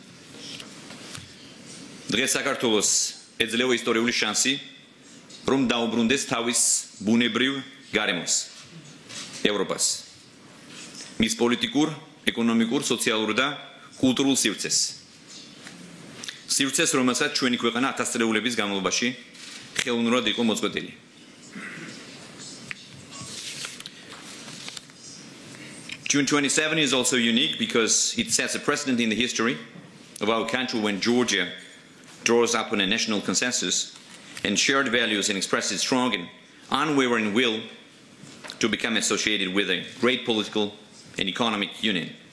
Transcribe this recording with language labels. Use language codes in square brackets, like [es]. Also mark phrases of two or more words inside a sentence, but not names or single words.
[ka] დღეს საქართველოს ეძლევა ისტორიული შანსი, რომ დაუბრუნდეს თავის ბუნებრივ გარემოს, ევროპას, მის პოლიტიკურ, ეკონომიკურ, სოციალურ და კულტურულ სივრცეს. სივრცეს, რომელსაც ჩვენი ქვეყანა ათასწლეულების განმავლობაში ხელოვნურად იყო მოწყვეტილი. [en] June 27 is also unique because it sets a precedent in the history of our country when Georgia draws up on a national consensus and shared values and expresses strong and unwavering will to become associated with a great political and economic union.